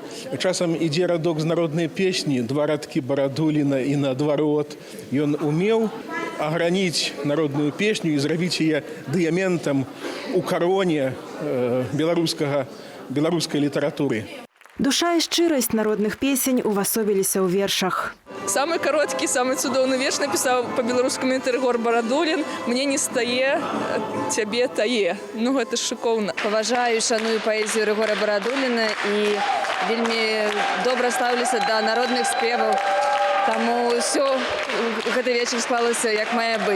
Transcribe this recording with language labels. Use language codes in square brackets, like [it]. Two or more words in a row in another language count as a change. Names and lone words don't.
[be] Часам ідзе радок з народнай песні, два радкі Барадуліна і наадварот. Ён умеў аграніць народную песню і зрабіць яе дыяментам у кароне беларускай літаратуры. Душа і шчырасць народных песень увасобіліся ў вершах. Самый короткі, самый цудоўны верш напісаў па-беларускаму Рыгор Барадулін. Мне не стае, цябе тае. Ну, гэта ж шыкоўна. Паважаю і шаную паэзію Рыгора Барадуліна і вельмі добра ставлюся да народных спеваў. Таму ўсё гэты вечар склалася як мае быць.